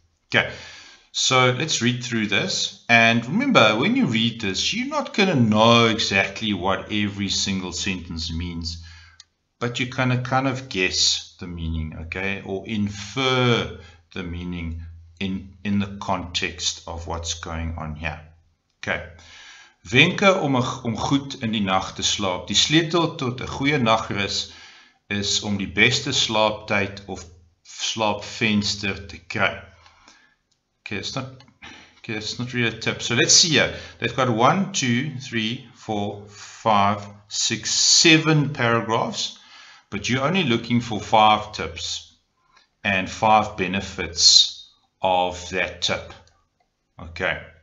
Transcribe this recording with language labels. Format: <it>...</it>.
<en>Okay, so let's read through this. And remember, when you read this, you're not going to know exactly what every single sentence means, but you kind of guess the meaning, okay, or infer the meaning in the context of what's going on here. Okay.</en> <af>Wenke om goed in die nag te slaap. Die sleutel tot 'n goeie nagrus is om die beste slaaptyd of slaapvenster te kry.</af> <en>Okay, it's not really a tip. So let's see here. They've got 1, 2, 3, 4, 5, 6, 7 paragraphs, but you're only looking for 5 tips and 5 benefits of that tip. Okay.</en>